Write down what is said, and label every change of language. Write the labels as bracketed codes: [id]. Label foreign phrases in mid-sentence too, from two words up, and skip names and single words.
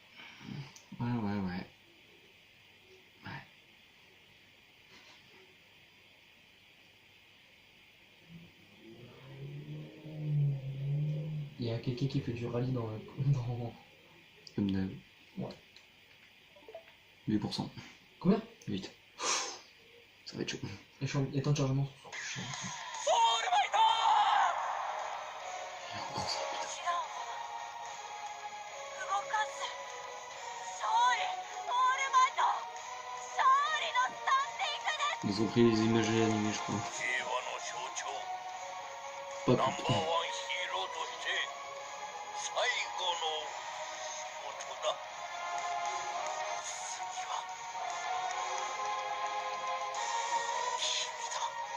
[fr] Il y a quelqu'un qui fait du rallye dans... Comme d'hab. Ouais. 8%. Combien? 8. Ça va être chaud. Et temps de chargement? [ja] 違う動かす勝利オールマイト勝利のスタンディングです [fr] Ils ont pris les images animées, je crois. [ja] 平和の象徴 [fr] Pas [ja] ナンバーワン [fr] tout. [ja] ヒーローとして最後の仕事だ次は君だ